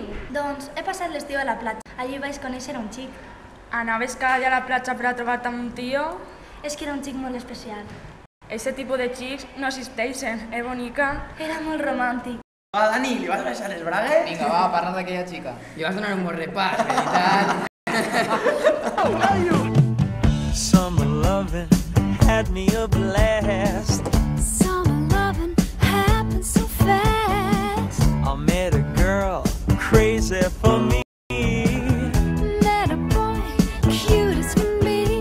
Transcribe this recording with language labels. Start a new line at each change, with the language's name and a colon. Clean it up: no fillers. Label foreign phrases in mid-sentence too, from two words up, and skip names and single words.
Catalan: Doncs he passat l'estiu a la platja. Allí vaig conèixer un xic. Anaves cada dia a la platja per a trobar-te amb un tio? És que era un xic molt especial. Ese tipus de xics no existeixen, bonica? Era molt romàntic. Va, Dani, li vas baixar les bragues? Vinga, va, parla d'aquella xica. Li vas donar un bon repàs, veritat?
English: Summer loving had me a blast. Summer loving happened so fast. I met a girl crazy for me. Met a boy cute as can be.